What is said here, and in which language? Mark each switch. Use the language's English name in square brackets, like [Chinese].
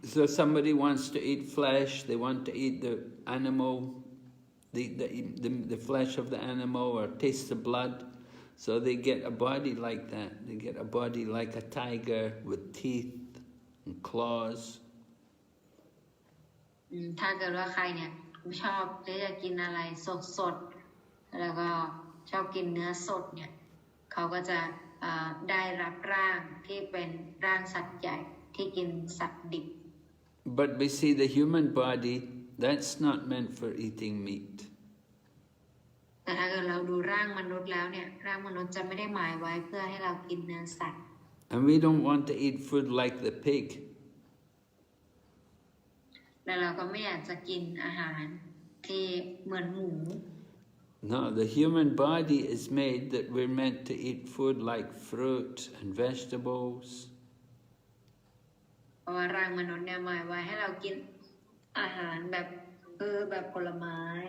[English] So somebody wants to eat flesh. They want to eat the animal, the flesh of the animal, or taste the blood. So they get a body like that. They get a body like a tiger with teeth and claws. [Thai] ถ้าเกิดว่าใครเนี่ยชอบที่จะกินอะไรสดๆแล้วก็ชอบกินเนื้อสดเนี่ยเขาก็จะได้รับร่างที่เป็นร่างสัตว์ใหญ่ที่กินสัตว์ดิบ [English] But we see the human body, that's not meant for eating meat. [Thai] แต่ถ้าเกิดเราดูร่างมนุษย์แล้วเนี่ยร่างมนุษย์จะไม่ได้หมายไว้เพื่อให้เรากินเนื้อสัตว์ [English] And we don't want to eat food like the pig. [Thai] และเราก็ไม่อยากจะกินอาหารที่เหมือนหมู [English] No, the human body is made that we're meant to eat food like fruit and vegetables. [Thai] เพราะว่าร่างมนุษย์เนี่ยหมายไว้ให้เรากินอาหารแบบแบบผลไม้